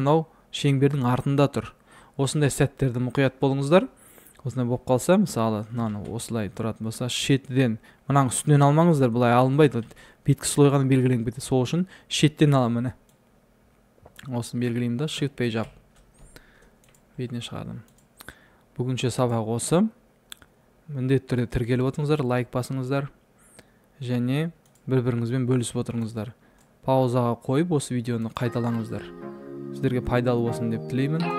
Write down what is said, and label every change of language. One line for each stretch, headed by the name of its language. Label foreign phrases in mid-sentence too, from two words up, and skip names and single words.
Kazakh: Мынау шеңбердің артында тұр. Осындай сәттерді мұқият болыңыздар. Осындай болып қалса, мысалы, мынаны осылай тұратын болса, шетіден, мынаның үстінен алмаңыздар, бұлай алынбайды. Беткі слой ғана белгіленіп кетеді. Сол үшін шеттен аламын міне. Осыны белгілеймін да,
English: shift page up.
Kazakh: Бетіне шығардым. Бүгінше сабақ осы. Міндетті түрде тіркеліп отырыңыздар, лайк басыңыздар және бір-біріңізбен бөлісіп отырыңыздар. Паузаға қойып осы видеоны қайталаңыздар. Сіздерге пайдалы болсын деп тілеймін.